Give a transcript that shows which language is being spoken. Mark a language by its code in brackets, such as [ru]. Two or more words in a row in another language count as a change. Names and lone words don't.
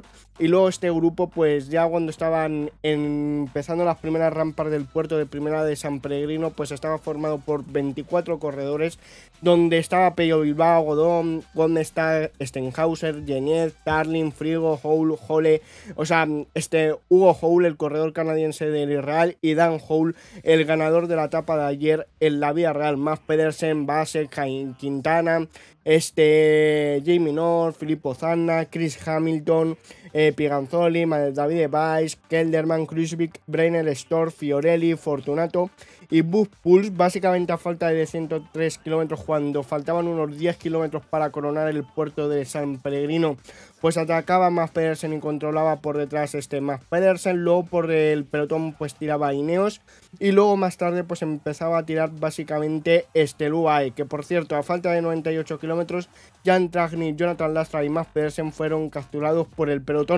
[es] Y luego este grupo, pues ya cuando estaban empezando las primeras rampas del puerto de primera de San Pellegrino, pues estaba formado por 24 corredores, donde estaba Pello Bilbao, Godón, donde está Stenhauser, Geniet, Tarling, Frigo, Houle, Hole, o sea, Hugo Houle, el corredor canadiense del Israel, y Dan Houle, el ganador de la etapa de ayer en la vía real. Mads Pedersen, Vasek, Quintana, Jamie North, Filippo Zanna, Chris Hamilton, Piganzoli, David Weiss, Kelderman, Kruijswijk, Breiner, Storr, Fiorelli, Fortunato y Wout Poels, básicamente a falta de 103 kilómetros, cuando faltaban unos 10 kilómetros para coronar el puerto de San Pellegrino, pues atacaba Mads Pedersen y controlaba por detrás Mads Pedersen. Luego por el pelotón pues tiraba Ineos y luego más tarde pues empezaba a tirar básicamente UAE, que por cierto a falta de 98 kilómetros Jan Tratnik, Jonathan Lastra y Mads Pedersen fueron capturados por el pelotón.